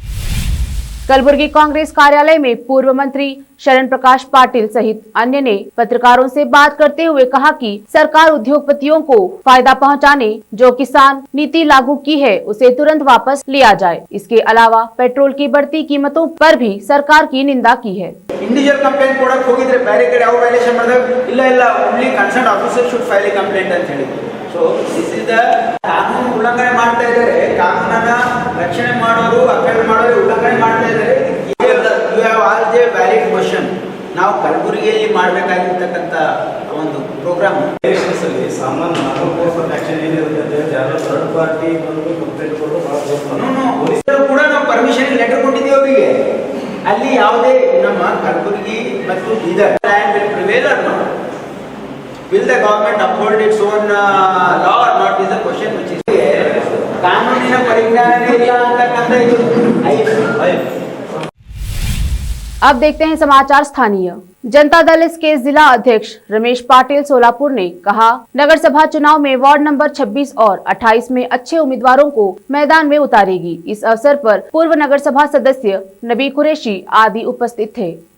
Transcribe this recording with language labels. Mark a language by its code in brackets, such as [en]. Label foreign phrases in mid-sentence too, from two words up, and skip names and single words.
[hi] कलबुर्गी कांग्रेस कार्यालय में पूर्व मंत्री शरण प्रकाश पाटिल सहित अन्य ने पत्रकारों से बात करते हुए कहा कि सरकार उद्योगपतियों को फायदा पहुंचाने जो किसान नीति लागू की है उसे तुरंत वापस लिया जाए। इसके अलावा पेट्रोल की बढ़ती कीमतों पर भी सरकार की निंदा की है। [en] individual complaint [kn] ಕೊಡಕ್ಕೆ ಹೋಗಿದ್ರೆ ಬೇರೆ ಕಡೆ ಯಾವ ವ್ಯಾಲ್ಯೂಷನ್ ಮಾಡಿದ್ರೆ ಇಲ್ಲ [en] only concerned officer should file a complaint [kn] ಅಂತ ಹೇಳಿ. [en] so this is the [kn] ಕಾನೂನು ಉಲ್ಲಂಘನೆ ಮಾಡ್ತಾ ಇದ್ದಾರೆ, ಕಾನೂನನ್ನ ರಕ್ಷಣೆ ಮಾಡೋರು ಅಪೀಲ್ ಮಾಡೋರು ಉಲ್ಲಂಘನೆ ಮಾಡ್ತಾ ಇದ್ದಾರೆ. [en] You have all the valid question. [kn] ನಾವು ಕಲಬುರಗಿಯಲ್ಲಿ ಮಾಡಬೇಕಾಗಿರ್ತಕ್ಕಂಥ ಒಂದು ಪ್ರೋಗ್ರಾಮ್ ದೇಶದಲ್ಲಿ ಸಾಮಾನ್ಯ [en] course of action [kn] ಏನಿರುತ್ತೆ ಯಾರೋ [en] third party [kn] ಬಂದು ಕಂಪ್ಲೇಂಟ್ ಕೊಡೋದು ಬಹಳ ಕೂಡ ನಾವು [en] permission letter [kn] ಕೊಟ್ಟಿದ್ದೀವಿ ಅವರಿಗೆ. ಅಲ್ಲಿ ಯಾವುದೇ ನಮ್ಮ ಕಲಬುರಗಿ [en] but either land will prevail or not. Will the government uphold its own law or not is the question which is [kn] ಕಾನೂನಿನ ಪರಿಜ್ಞಾನನೇ ಇಲ್ಲ ಅಂತಕ್ಕಂಥ ಇದು [hi] अब देखते हैं समाचार स्थानीय। जनता दल इस के जिला अध्यक्ष रमेश पाटिल सोलापुर ने कहा, नगर सभा चुनाव में वार्ड नंबर 26 और 28 में अच्छे उम्मीदवारों को मैदान में उतारेगी। इस अवसर पर पूर्व नगर सभा सदस्य नबी कुरैशी आदि उपस्थित थे।